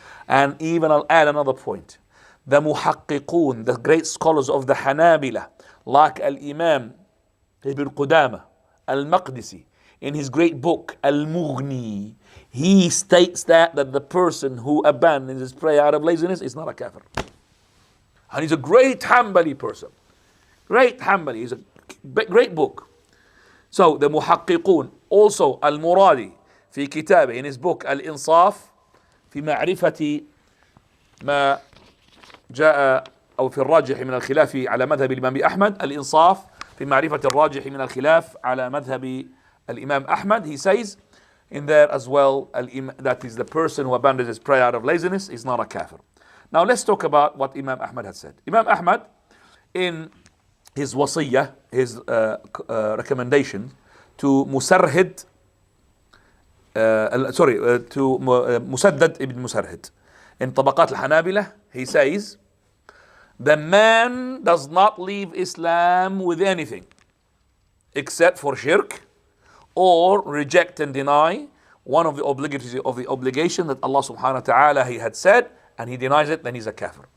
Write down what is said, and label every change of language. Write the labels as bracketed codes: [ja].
[en] And even I'll add another point. The muhaqqiqun, the great scholars of the Hanabila, like Al-Imam Ibn Qudama, Al-Maqdisi, in his great book, Al-Mughni, he states that the person who abandons his prayer out of laziness is not a kafir. And he's a great Hanbali person. Great Hanbali. He's a great book. So the muhaqqiqun, also Al-Muradi, [ar] في كتابه, [en] in his book [ar] الإنصاف في معرفة ما جاء أو في الراجح من الخلاف على مذهب الإمام أحمد. الإنصاف في معرفة الراجح من الخلاف على مذهب الإمام أحمد. [en] He says in there as well, that is the person who abandons his prayer out of laziness is not a kafir. Now let's talk about what Imam Ahmad had said. Imam Ahmad, in his wasiyah, his recommendation to Musarhid, to Musaddad ibn Musarhid, in Tabaqat al-Hanabila, he says, the man does not leave Islam with anything except for shirk or reject and deny one of the obligation that Allah subhanahu wa ta'ala he had said, and he denies it, then he's a kafir.